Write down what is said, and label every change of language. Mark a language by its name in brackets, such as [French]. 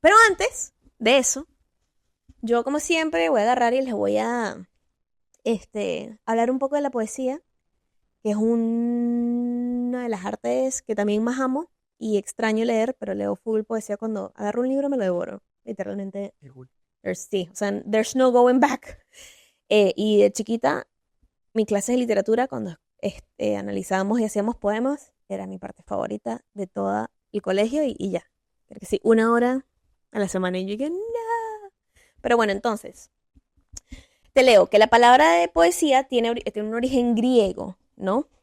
[Spanish] Pero antes de eso, yo como siempre voy a agarrar y les voy a hablar un poco de la poesía, que es una de las artes que también más amo y extraño leer, pero leo full poesía cuando agarro un libro me lo devoro. Literalmente, Qué cool. sí, o sea, [English] there's no going back. [Spanish] Y de chiquita, mi clase de literatura, cuando analizábamos y hacíamos poemas, era mi parte favorita de todo el colegio y ya. Porque sí, 1 hora a la semana y yo dije, no. Pero bueno, entonces, te leo que la palabra de poesía tiene un origen griego, ¿no?